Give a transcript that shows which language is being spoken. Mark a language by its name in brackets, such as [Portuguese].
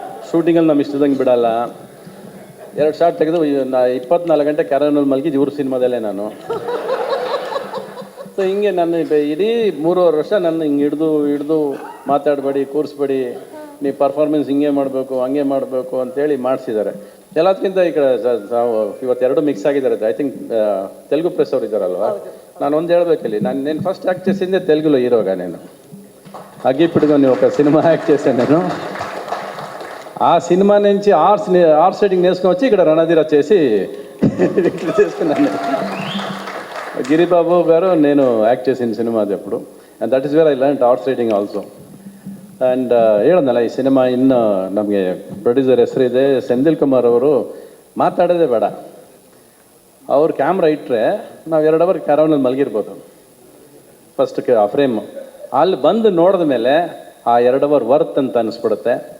[Kannada] ಶೂಟಿಂಗಲ್ಲಿ ನಮ್ಮ ಇಷ್ಟದಂಗೆ ಬಿಡಲ್ಲ. 2 ಶಾರ್ಟ್ ತೆಗೆದು 24 ಗಂಟೆ ಕ್ಯಾರನಲ್ಲಿ ಮಲಗಿದ್ದು ಇವ್ರ ಸಿನಿಮಾದಲ್ಲೇ ನಾನು. ಸೊ ಹಿಂಗೆ ನನ್ನ ಇಡೀ 3.5 ವರ್ಷ ನನ್ನ ಹಿಂಗೆ ಹಿಡ್ದು ಮಾತಾಡಬೇಡಿ, ಕೂರಿಸ್ಬೇಡಿ, ನೀವು ಪರ್ಫಾರ್ಮೆನ್ಸ್ ಹಿಂಗೆ ಮಾಡಬೇಕು, ಹಂಗೆ ಮಾಡಬೇಕು ಅಂತೇಳಿ ಮಾಡಿಸಿದ್ದಾರೆ. ಎಲ್ಲದಕ್ಕಿಂತ ಈ ಕಡೆ ಇವತ್ತೆರಡು ಮಿಕ್ಸ್ ಆಗಿದ್ದಾರೆ. [English] I think [Kannada] ತೆಲುಗು ಪ್ರೆಸ್ ಅವ್ರು ಇದ್ದಾರಲ್ವ. ನಾನು ಒಂದು ಹೇಳ್ಬೇಕಿಲ್ಲಿ, [Telugu] నేను ఫస్ట్ యాక్ట్ చేసిందే తెలుగులో హీరోగా. నేను అగ్గిపిడుగుని ఒక సినిమా యాక్ట్ చేశాను నేను. ఆ సినిమా నుంచి ఆర్ట్స్ రైటింగ్ నేర్చుకొని వచ్చి ఇక్కడ రణధీర చేసి డిక్లేర్ చేసుకున్నాను. గిరిబాబు గారు నేను యాక్ట్ చేసిన సినిమా అది అప్పుడు, [English] And that is where I learn arts writing also. [Kannada] And ಹೇಳೋದಲ್ಲ, ಈ ಸಿನಿಮಾ ಇನ್ನು ನಮಗೆ ಪ್ರೊಡ್ಯೂಸರ್ ಹೆಸರಿದೆ ಸೆಂದಿಲ್ ಕುಮಾರ್ ಅವರು, ಮಾತಾಡೋದೇ ಬೇಡ. ಅವ್ರು ಕ್ಯಾಮ್ರಾ ಇಟ್ಟರೆ ನಾವು 2 ಅವರ್ ಕ್ಯಾರವನಲ್ಲಿ ಮಲಗಿರ್ಬೋದು. ಫಸ್ಟ್ ಆ ಫ್ರೇಮು ಅಲ್ಲಿ ಬಂದು ನೋಡಿದ ಮೇಲೆ ಆ 2 ಅವರ್ ವರ್ತ್ ಅಂತ ಅನಿಸ್ಬಿಡುತ್ತೆ.